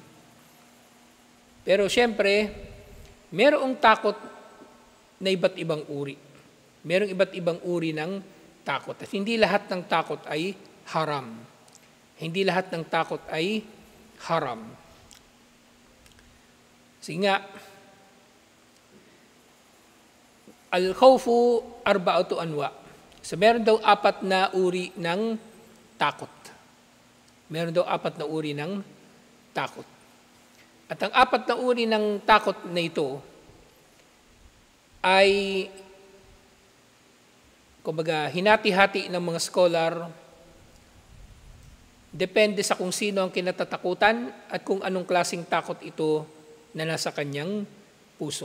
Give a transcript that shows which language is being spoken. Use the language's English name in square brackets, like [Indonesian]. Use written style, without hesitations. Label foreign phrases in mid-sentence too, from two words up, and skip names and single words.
[Filipino] Pero siyempre, merong takot na iba't ibang uri. Merong iba't ibang uri ng takot. At hindi lahat ng takot ay haram. Hindi lahat ng takot ay haram. Sige nga, [Arabic] الخوف أربعة أنواع. [Filipino] So meron daw 4 na uri ng takot. Meron daw 4 na uri ng takot. At ang 4 na uri ng takot na ito ay kumbaga hinati-hati ng mga scholar, depende sa kung sino ang kinatatakutan at kung anong klaseng takot ito na nasa kanyang puso.